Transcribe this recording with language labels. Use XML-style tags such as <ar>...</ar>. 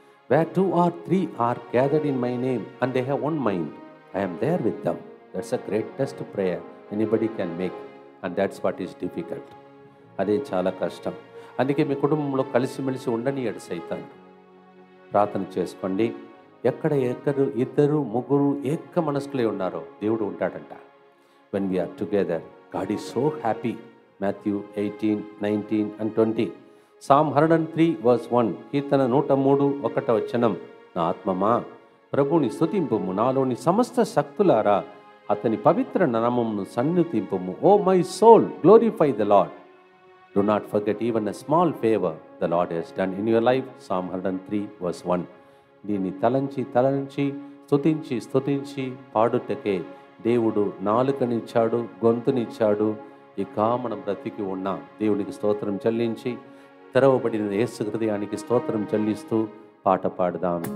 <en>Where 2 or 3 are gathered in my name and they have one mind, I am there with them. That's a greatest prayer anybody can make, and that's what is difficult.</en> <te>అదే చాలా కష్టం. అందుకే మీ కుటుంబంలో కలిసిమెలిసి ఉండనియడు సైతాన్. ప్రార్థన చేసుకోండి. ఎక్కడ ఇద్దరు ముగ్గురు ఏక మనస్కులే ఉన్నారో దేవుడు ఉంటాడంట.</te> <en>When we are together, God is so happy. Matthew 18:19 and 20. Psalm 103 verse 1.</en> <te>కీర్తన 103:1 నా ఆత్మమా ప్రభుని స్తుతింపుము, నాలోని సమస్త శక్తులారా అతని పవిత్ర నామమును సన్నుతింపుము.</te> <en>O my soul glorify the Lord. Do not forget even a small favor the Lord has done in your life. Psalm 103 verse 1.</en> <te>దీన్ని తలంచి స్తుతించి పాడుటకే దేవుడు నాలుకనిచ్చాడు, గొంతునిచ్చాడు. ఇక మనం బ్రతికి ఉన్నాం. దేవునికి స్తోత్రం చెల్లించి తెరవబడిన యేసు హృదయానికి స్తోత్రం చెల్లిస్తూ పాట పాడదాం.</te>